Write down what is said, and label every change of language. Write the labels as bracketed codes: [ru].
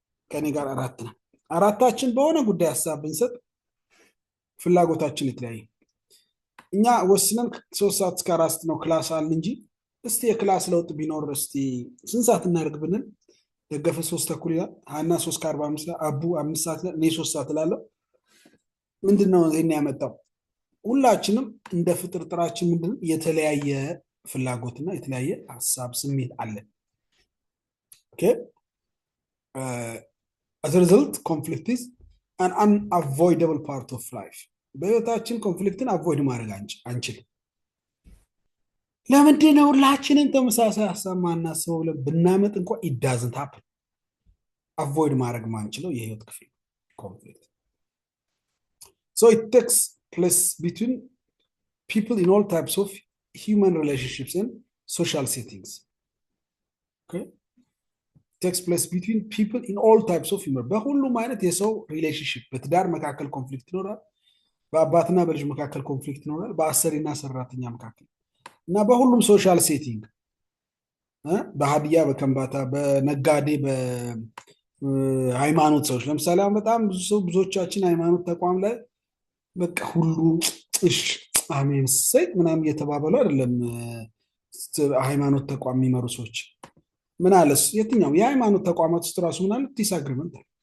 [am] ከኔ ጋር አራት ነው። አራታችን በሆነ ጉዳይ ሀሳብ ብንሰጥ ፍላጎታችን የተለያየ። እኛ ወስነን 3 ሰዓት እስከ 4 ነው ክላስ አለ እንጂ እስቲ የክላስ ለውጥ ቢኖር እስቲ ስንት ሰዓት እናደርግ ብንል ደገፈ 3 ተኩል ይላል፣ ሀና 3 ከ45 ላይ፣ አቡ 5 ሰዓት ላይ፣ እኔ 3 ሰዓት እላለሁ። ምንድነው ይሄን ያመጣው? ሁላችንም እንደ ፍጥርጥራችን ምንድነው የተለያየ ፍላጎትና የተለያየ ሀሳብ ስሜት አለ። ኦኬ [en] as a result conflict is an unavoidable part of life [am] በህይወታችን ኮንፍሊክትን አቮይድ ማድረግ አንችልም። ለምንድን ነው ሁላችንም ተመሳሳይ ሀሳብ ማናስበው ብለን ብናመጥ እንኳን [en] it doesn't happen [am] አቮይድ ማድረግ ማንችለው የህይወት ክፍል ኮንፍሊክት [en] so it takes place between people in all types of human relationships and social settings. Okay, takes place between people in all types of human [am] በሁሉም አይነት የሰው ሪሌሽንሽፕ በትዳር መካከል ኮንፍሊክት ይኖራል፣ በአባትና በልጅ መካከል ኮንፍሊክት ይኖራል፣ በአሰሪና ሰራተኛ መካከል እና በሁሉም ሶሻል ሴቲንግ በሀዲያ በከምባታ በነጋዴ በሃይማኖት ሰዎች ለምሳሌ አሁን በጣም ብዙዎቻችን ሃይማኖት ተቋም ላይ በቃ ሁሉ እሺ አሜን ሰይ ምናምን እየተባባሉ አይደለም ሃይማኖት ተቋም የሚመሩ ሰዎች ምን አለስ የትኛው የሃይማኖት ተቋማት ውስጥ ራሱ ምን አለ ዲስአግሪመንት